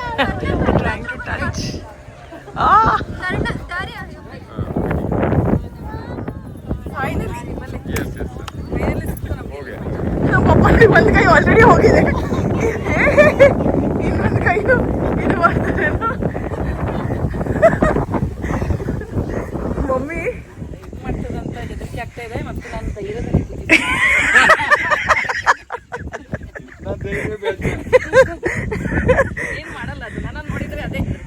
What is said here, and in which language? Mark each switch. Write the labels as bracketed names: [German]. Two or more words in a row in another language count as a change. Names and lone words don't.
[English] trying to touch. Ah! Finally. Yes, yes, [Hindi] sir. हो गया. [Kannada] ನಮ್ಮ ಪಪ್ಪನಿಗೆ ಒಂದು ಕೈ ಆಲ್ರೆಡಿ ಹೋಗಿದೆ. ಇನ್ನೊಂದು ಕೈ ಇದು ಮಾಡ್ತಾರೇನೋ. ಮಮ್ಮಿ ಮಾಡ್ತದಂತ ಹೆದರಿಕೆ ಆಗ್ತಾ ಇದೆ ಮತ್ತು ನಾನು ಧೈರ್ಯದಲ್ಲಿ ಕೂತಿದ್ದೀನಿ. ಏನ್ ಮಾಡಲ್ಲ ಅದು ನಾನು ನೋಡಿದ್ರೆ ಅದೇ